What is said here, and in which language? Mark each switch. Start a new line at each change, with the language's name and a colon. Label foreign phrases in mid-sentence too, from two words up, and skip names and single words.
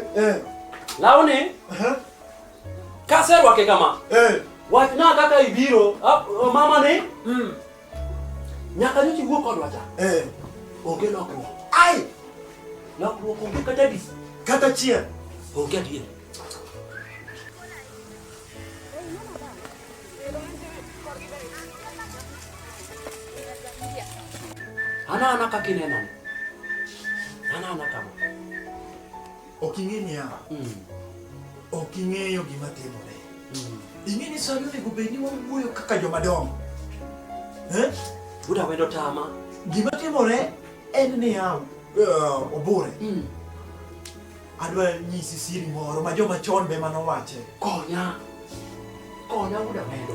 Luo (Kenya and Tanzania): lawni kaserwake kama. Wachna kaka ibiro mama ni nyaka nyochi wuok kodwa cha. Onge lokruok. Ai! Lokruok onge kata dis. Kata chia. Onge adier. Ana kakinenani. Ana kama. Oking'e ni ya. Oking'eyo gima timore. Ing'e ni sani onego bed ni wawuoyo kaka jomadongo. Wuoda wendo tama. Gima timore en ni ya obure. Adwa nyisi siri moro ma joma chon be manowache. Konya wuoda wendo.